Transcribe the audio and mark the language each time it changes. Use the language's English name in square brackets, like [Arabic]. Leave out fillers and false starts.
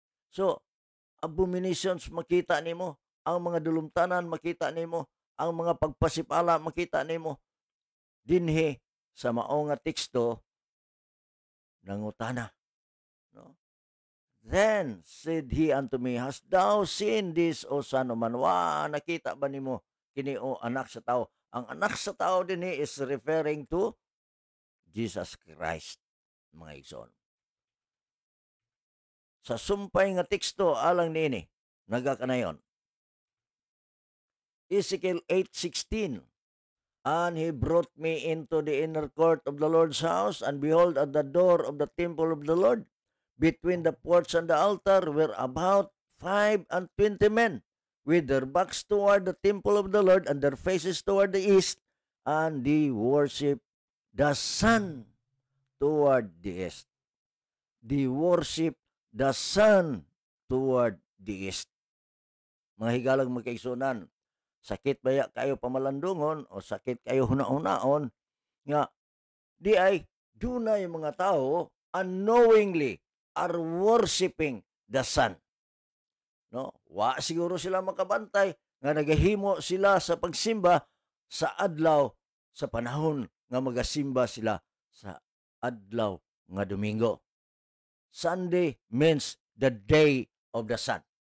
[Cebuano] So, abominations makita nimo, ang mga dulumtanan makita nimo, ang mga pagpasipala makita nimo dinhi sa mao nga teksto nangutana, no? [English] Then said he unto me, hast thou seen this, O son of man? [Cebuano] Wa, nakita ba nimo kini, o anak sa tao? Ang anak sa tao dinhi [English] is referring to Jesus Christ, [Cebuano] mga igsoon. Sa sumpay nga teksto alang niini nagakanayon. [English] Ezekiel 8:16, and he brought me into the inner court of the Lord's house, and behold, at the door of the temple of the Lord, between the porch and the altar, were about 25 men, with their backs toward the temple of the Lord, and their faces toward the east, and they worship the sun toward the east. They worship the sun toward the east. [Cebuano] Mga higalang magkaigsunan, sakit baya kayo pamalandungon o sakit kayo hunaon nga di ay dunay mga tao [English] unknowingly are worshiping the sun, [Cebuano] no? Wa siguro sila makabantay nga nagahimo sila sa pagsimba sa adlaw sa panahon nga magasimba sila sa adlaw nga Domingo. [English] Sunday means the day of the sun.